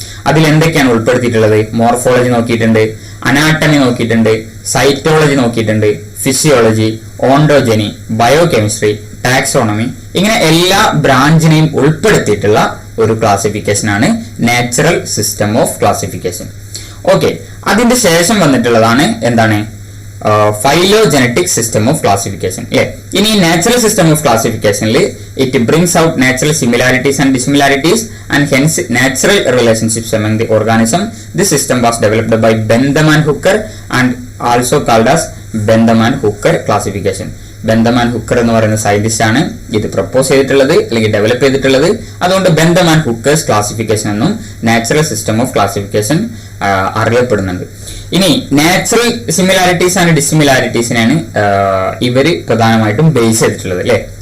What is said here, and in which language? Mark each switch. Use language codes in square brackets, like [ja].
[ml] അതിൽ എന്തൊക്കെയാണ് ഉൾപ്പെടുത്തിയിട്ടുള്ളത്? മോർഫോളജി നോക്കിയിട്ടുണ്ട്, അനാട്ടമി നോക്കിയിട്ടുണ്ട്, സൈറ്റോളജി നോക്കിയിട്ടുണ്ട്, ഫിസിയോളജി, ഓണ്ടോജനി, ബയോകെമിസ്ട്രി, ടാക്സോണമി, ഇങ്ങനെ എല്ലാ ബ്രാഞ്ചിനെയും ഉൾപ്പെടുത്തിയിട്ടുള്ള ഒരു ക്ലാസിഫിക്കേഷൻ ആണ് natural system of classification. Okay, അതിന്റെ ശേഷം വന്നിട്ടുള്ളതാണ് എന്താണ്, [en] phylogenetic system of classification. In natural system of classification, it brings out natural similarities and dissimilarities and hence natural relationships among the organism. This system was developed by Bentham and Hooker and also called as Bentham and Hooker classification. [ml] ബെന്തം and Hooker എന്ന് പറയുന്ന scientist ആണ് ഇത് propose ചെയ്തിട്ടുള്ളത് അല്ലെങ്കിൽ develop ചെയ്തിട്ടുള്ളത്. അതുകൊണ്ട് ബെന്തം and ഹുക്കേഴ്സ് classification എന്നും natural system of classification അറിയപ്പെടുന്നുണ്ട്. ഇനി നാച്ചുറൽ സിമിലാരിറ്റീസ് ആൻഡ് ഡിസിമിലാരിറ്റീസിനാണ് ഇവര് പ്രധാനമായിട്ടും ബേസ് ചെയ്തിട്ടുള്ളത് അല്ലെ.